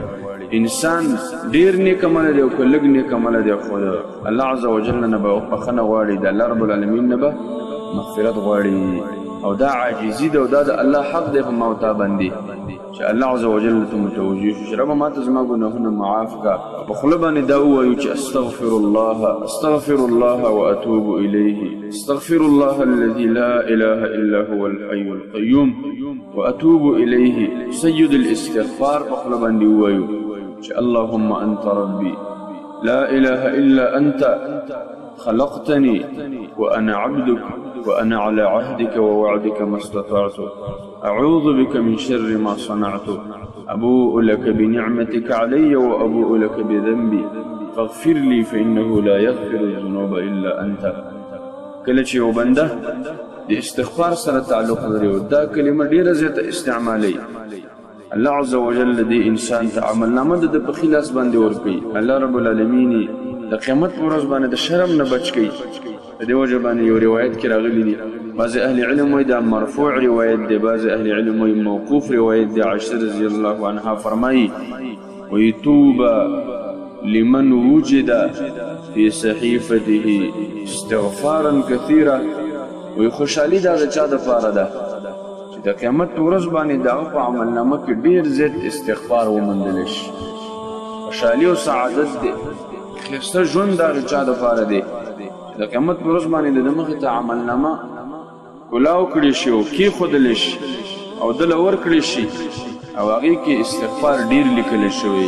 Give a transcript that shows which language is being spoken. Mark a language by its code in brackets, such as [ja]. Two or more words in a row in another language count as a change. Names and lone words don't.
[ps] انسان ډېر نیک عمله دی او که لږ نیک عمله دی، خو د [ar] الله عز وجل [ps] نه به بخښنه غواړي، د [ar] الله رب العالمین [ps] نه به مغفرت غواړي. او دا عاجزی ده او دا د الله حق دی په ما او تا باندې چې [ar] الله عز وجل [ps] ته متوجه شو چې ربه ما ته زما ګناهونه معاف کړه. په خوله باندې دا ووایو چې [ar] استغفر الله واتوب الیه، استغفر الله الذي لا اله الا هو الحي القيوم واتوب الیه. سید الاستغفار [ps] په خوله باندې ووایو چې [ar] اللهم انت ربي لا اله الا انت خلقتني وأنا عبدك وأنا على عهدك ووعدك ما استطعت أعوذ بك من شر ما صنعت أبوء لك بنعمتك علي وأبوء لك بذنبي فاغفر لي فإنه لا يغفر الذنوب إلا أنت. [ps] کله چې یو بنده د استغفار سره تعلق لري او دا کلمه ډیره زیاته استعمالي، [ar] الله عز وجل [ps] دې انسان ته عملنامه د په خلاص باندې ورکړي. [ar] الله رب العالمین [ps] د قیامت پر ورځ باندې د شرم نه بچ کړي. د دې وجه باندې یو روایت کې راغلی دی، بعض اهل علم وایي دا مرفوع روایت دی، بعض اهل علم وایي موقوف روایت دی. [ar] عائشہ رضی الله عنها [ps] فرمایي وی [ar] طوبى لمن وجد في صحيفته استغفارا كثيرا. [ps] وی خوشحالي دا د چا دپاره ده چې د قیامت پر ورځ باندې د هغه په عملنامه کې ډېر زیات استغفار وموندلی شي. خوشحالي او سعادت دی، ښایسته ژوند د هغې چا دپاره دی د قیامت په ورځ باندې د ده مخې ته عملنامه کلاو کړي شي او کېښودلی شي او دله ورکړي شي او هغې کې استغفار ډېر لیکلی شوی.